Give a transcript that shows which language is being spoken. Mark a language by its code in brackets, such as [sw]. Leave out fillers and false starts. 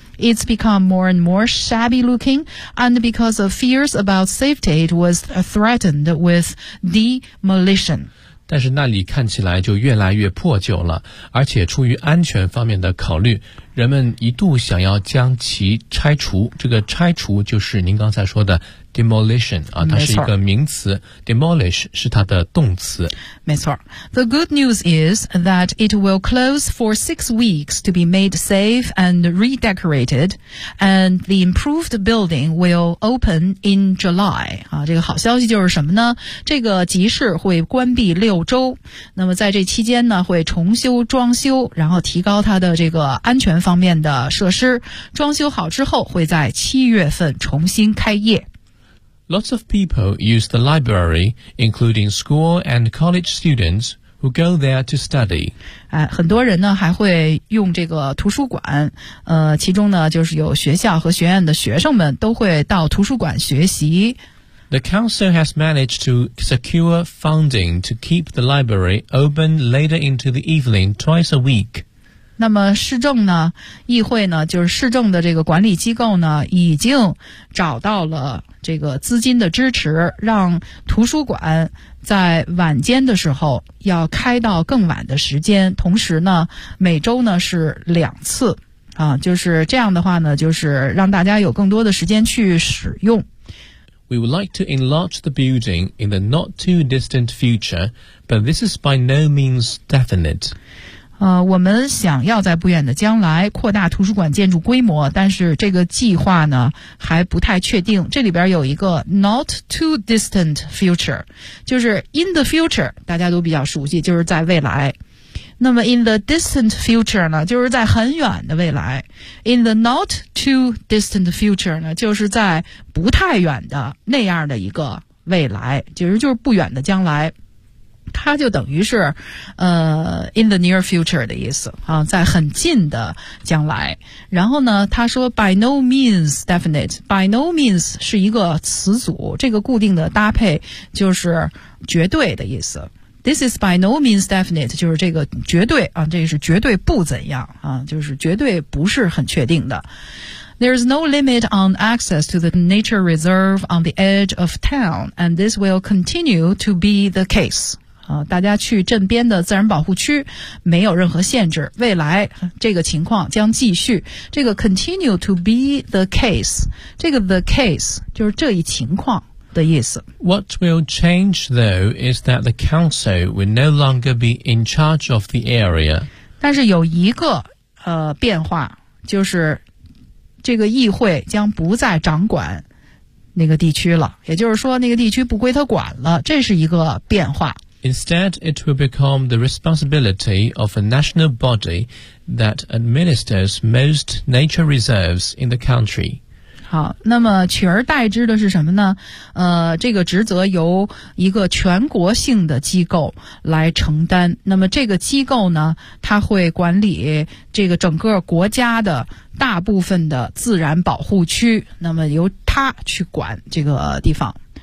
[en] It's become more and more shabby looking, and because of fears about safety, it was threatened with demolition. [zh] 但是那里看起来就越来越破旧了，而且出于安全方面的考虑，人们一度想要将其拆除。这个拆除就是您刚才说的 demolition 啊，它是一个名词 ，demolish 是它的动词。没错。 [en] The good news is that it will close for 6 weeks to be made safe and redecorated, and the improved building will open in July. [zh] 啊，这个好消息就是什么呢？这个集市会关闭6周，那么在这期间呢，会重修装修，然后提高它的这个安全方面的设施，装修好之后会在7月份重新开业。 [en] Lots of people use the library, including school and college students who go there to study. [zh] 哎，很多人呢还会用这个图书馆，其中呢就是有学校和学院的学生们都会到图书馆学习。 [en] The council has managed to secure funding to keep the library open later into the evening twice a week. [zh] 那么市政呢，议会呢，就是市政的这个管理机构呢，已经找到了这个资金的支持，让图书馆在晚间的时候要开到更晚的时间，同时呢，每周呢是2次，啊，就是这样的话呢，就是让大家有更多的时间去使用。 [en] We would like to enlarge the building in the not too distant future, but this is by no means definite. [zh] 我们想要在不远的将来扩大图书馆建筑规模，但是这个计划呢还不太确定。这里边有一个 [en] not too distant future， [zh] 就是 [en] in the future， [zh] 大家都比较熟悉，就是在未来。那么 [en] in the distant future [zh] 呢，就是在很远的未来。 [en] in the not too distant future [zh] 呢，就是在不太远的那样的一个未来，就是不远的将来。它就等于是 [en] in the near future [zh] 的意思啊，在很近的将来。然后呢他说 [en] by no means definite, by no means [zh] 是一个词组，这个固定的搭配就是绝对的意思。 [en] This is by no means definite, [zh] 就是这个绝对啊，这是绝对不怎样啊，就是绝对不是很确定的。 [en] There is no limit on access to the nature reserve on the edge of town, and this will continue to be the case. [zh] 大家去镇边的自然保护区没有任何限制，未来这个情况将继续。这个 [en] continue to be the case, [zh] 这个 the case 就是这一情况的意思。 [en] What will change though is that the council will no longer be in charge of the area. [zh] 但是有一个变化，就是这个议会将不再掌管那个地区了，也就是说那个地区不归他管了，这是一个变化。 [en] Instead, it will become the responsibility of a national body that administers most nature reserves in the country. [zh] 好，那么取而代之的是什么呢？这个职责由一个全国性的机构来承担。那么这个机构呢，它会管理这个整个国家的大部分的自然保护区，那么由它去管这个地方。